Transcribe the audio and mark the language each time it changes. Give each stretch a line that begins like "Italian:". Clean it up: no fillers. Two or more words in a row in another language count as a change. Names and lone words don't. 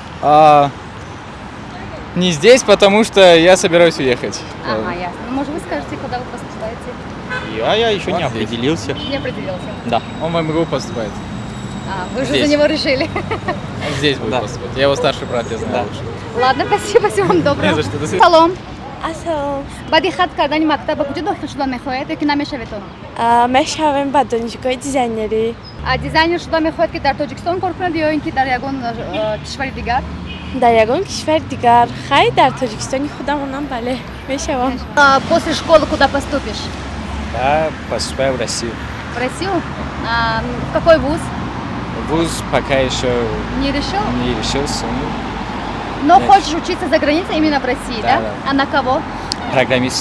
Russian: Не здесь, потому что я собираюсь уехать. Ага, ясно. Ну, может, вы скажете, куда вы поступаете? Я еще не определился. Не определился. Да. Он в МГУ поступает. Вы уже Здесь. за него решили. Он здесь будет поступать. Я его старший брат, я знаю лучше. Ладно, спасибо, всего вам доброго. Не за что, до свидания.
Tajik: Салом. Асалом. Бади хат кардани мактаба куҷо дохил шуда мехоҳед ё ки намешаведон? Мешавем ба донишгоҳи дизайнерӣ. Дизайнер шуда мехоҳед ки дар Тоҷикистон кор кунад ё ин ки дар ягон кишвари дигар? дар ягон кишвари дигар. Хай дар Тоҷикистони худамонам, бале, мешавам.
Russian: После школы куда поступишь? Я поступаю в Россию. В Россию? В какой вуз? Вуз пока еще Не решил? не решился. Но Нет. хочешь учиться за границей именно в России, да? Да. А на кого? Программист.